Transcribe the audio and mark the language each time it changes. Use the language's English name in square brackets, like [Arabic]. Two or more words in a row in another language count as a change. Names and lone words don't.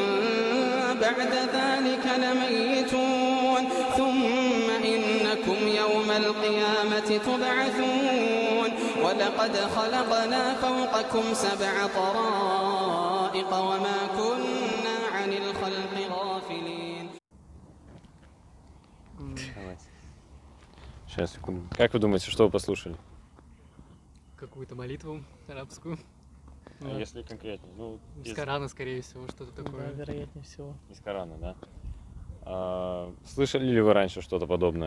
[Arabic] بعد ذلك لميتون ثم إنكم يوم القيامة تبعثون ولقد خلقنا فوقكم 7 طرائق وما كنا عن الخلق غافلين. [Russian] Сейчас, секунду. Как вы думаете, что вы послушали? Какую-то молитву арабскую. А если конкретнее? Ну, С Корана, скорее всего, что-то такое. вероятнее всего. из Корана, да? Слышали ли вы раньше что-то подобное?